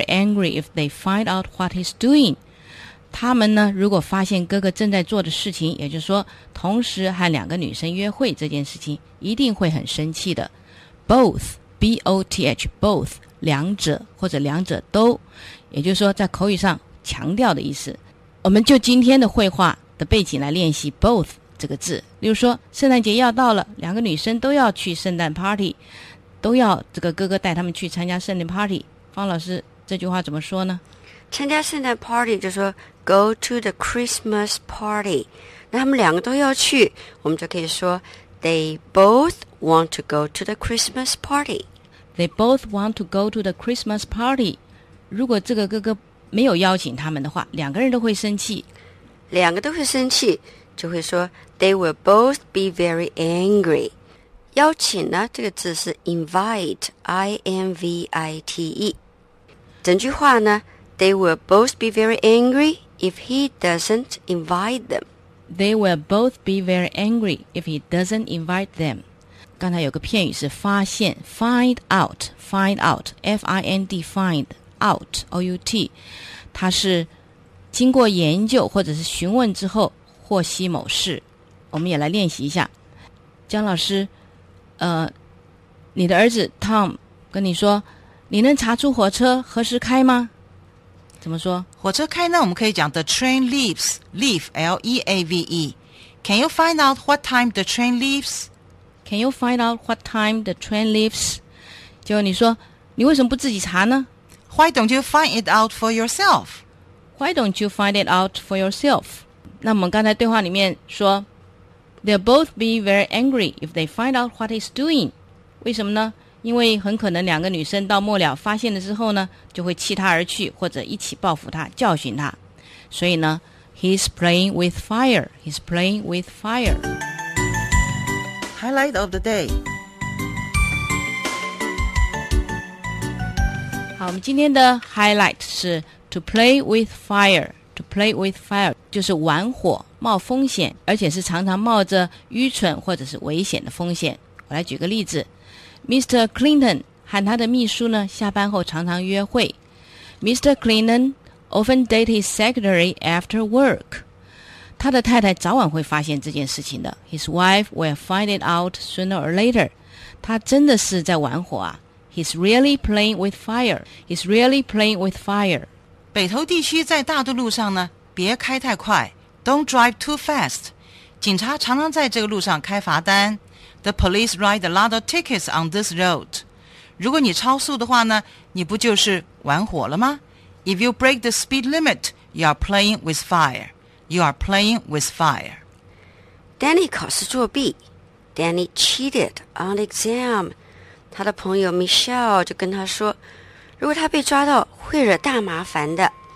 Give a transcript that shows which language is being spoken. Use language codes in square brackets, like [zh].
[en] angry if they find out what he's doing. [zh] 他们呢，如果发现哥哥正在做的事情，也就是说，同时和两个女生约会这件事情，一定会很生气的。 Both, B-O-T-H, both, 两者或者两者都，也就是说，在口语上强调的意思。我们就今天的绘画的背景来练习 both 这个字。例如说，圣诞节要到了，两个女生都要去圣诞 party， 都要这个哥哥带他们去参加圣诞 party。方老师，这句话怎么说呢？参加圣诞 party 就说 [en] go to the Christmas party， [zh] 那他们两个都要去，我们就可以说 [en] they both want to go to the Christmas party。 They both want to go to the Christmas party。 [zh] 如果这个哥哥没有邀请他们的话，两个人都会生气，两个都会生气，就会说 [en] they will both be very angry。 [zh] 邀请呢，这个字是 invite, I-N-V-I-T-E。整句话呢， [en] they will both be very angry if he doesn't invite them. They will both be very angry if he doesn't invite them. [zh] 刚才有个片语是发现， find out, find out, F-I-N-D, find out, O-U-T。它是经过研究或者是询问之后获悉某事。我们也来练习一下。江老师，你的儿子 Tom 跟你说，你能查出火车何时开吗？怎么说？火车开呢，我们可以讲 [en] The train leaves, [zh] leave, L-E-A-V-E. [en] Can you find out what time the train leaves? Can you find out what time the train leaves? [zh] 就你说，你为什么不自己查呢？ [en] Why don't you find it out for yourself? Why don't you find it out for yourself? 那我们刚才对话里面说，They'll both be very angry if they find out what he's doing. [zh] 为什么呢？因为很可能两个女生到末了发现了之后呢，就会弃他而去，或者一起报复他，教训他。所以呢， [en] he's playing with fire. He's playing with fire. Highlight of the day. [zh] 好，我们今天的 highlight 是 to play with fire. To play with fire 就是玩火，冒风险，而且是常常冒着愚蠢或者是危险的风险。我来举个例子， Mr. Clinton 和他的秘书呢，下班后常常约会。Mr. [en] Clinton often dates his secretary after work. [zh] 他的太太早晚会发现这件事情的， [en] His wife will find it out sooner or later. [zh] 他真的是在玩火啊。 [en] He's really playing with fire. He's really playing with fire. [zh] 北投地区在大渡路上呢，别开太快， [en] Don't drive too fast. [zh] 警察常常在这个路上开罚单。 [en] The police write a lot of tickets on this road. [zh] 如果你超速的话呢，你不就是玩火了吗？ [en] If you break the speed limit, you are playing with fire. You are playing with fire. Danny [zh] 考试作弊。 [en] Danny cheated on the exam. [zh] 他的朋友 Michelle 就跟他说，如果他被抓到，会惹大麻烦的。